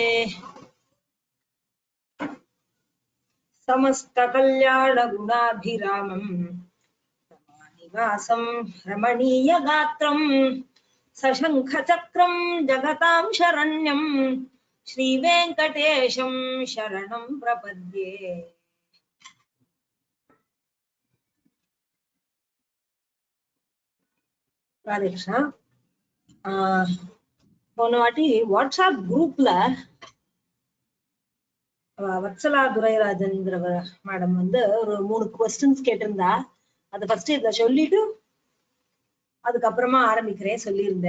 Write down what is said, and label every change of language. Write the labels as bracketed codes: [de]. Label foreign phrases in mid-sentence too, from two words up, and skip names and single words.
[sa] समस्तकल्याणगुणाभिरामं रमानिवासं रमणीयगात्रं सशङ्खचक्रं जगतां शरण्यं श्रीवेङ्कटेशं शरणं प्रपद्ये। राधे कृष्ण। [ta] போன வாட்டி வாட்ஸ்அப் குரூப்ல வத்சலா துரைராஜன்ங்கிற மேடம் வந்து ஒரு 3 கொஸ்டின்ஸ் கேட்டிருந்தா. அதை ஃபர்ஸ்ட் இதை சொல்லிட்டு அதுக்கப்புறமா ஆரம்பிக்கிறேன் சொல்லியிருந்தேன்.